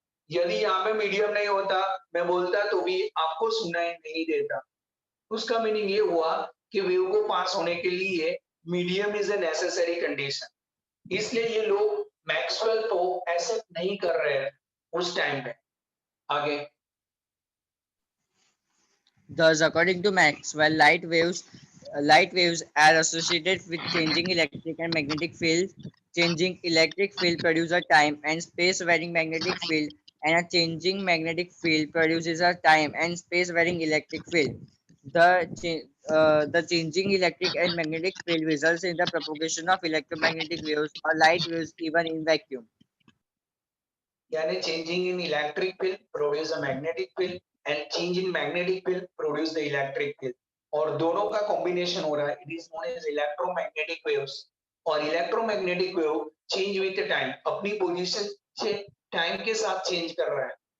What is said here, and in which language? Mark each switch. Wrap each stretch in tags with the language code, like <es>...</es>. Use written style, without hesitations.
<hi>यदि यहाँ पे मीडियम नहीं होता, मैं बोलता तो भी आपको सुनाई नहीं देता। उसका मीनिंग ये हुआ कि वेव को पास होने के लिए</hi> <en>Medium is a necessary condition.</en> <hi>इसलिए ये लोग मैक्सवेल को एक्सेप्ट नहीं कर रहे थे उस टाइम पे। आगे</hi> <en>Thus, according to Maxwell, light waves light waves are associated with changing electric and magnetic field. Changing electric field produces a time and space varying magnetic field, and a changing magnetic field produces a time and space varying electric field. The changing electric and magnetic field results in the propagation of electromagnetic waves or light waves even in vacuum. यानी changing in electric field produce a magnetic field and change in magnetic field produce the electric field,</en> <hi>और दोनों का combination हो रहा है,</hi> <en>It is known as electromagnetic waves.</en> <hi>और electromagnetic wave change with time, अपनी position से टाइम के साथ चेंज कर रहा है।</hi>